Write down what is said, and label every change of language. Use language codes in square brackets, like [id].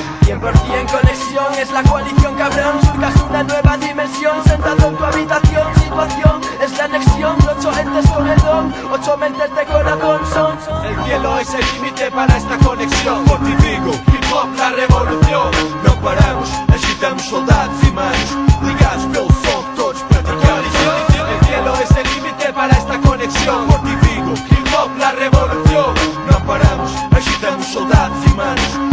[es] 100% conexión, es la coalición cabrón. Surcas una nueva dimensión, sentado en tu habitación. Situación, es la anexión, 8 entes con el don. 8 mentes de corazón son. El cielo es el límite para esta conexión. Fortifico, hip hop, la revolución. No paramos, necesitamos soldados y manos. [pt] Ligados pelo som, todos practicamos. [es] El cielo es el límite para esta conexión. Fortifico, hip hop, la revolución. No paramos, necesitamos soldados y manos.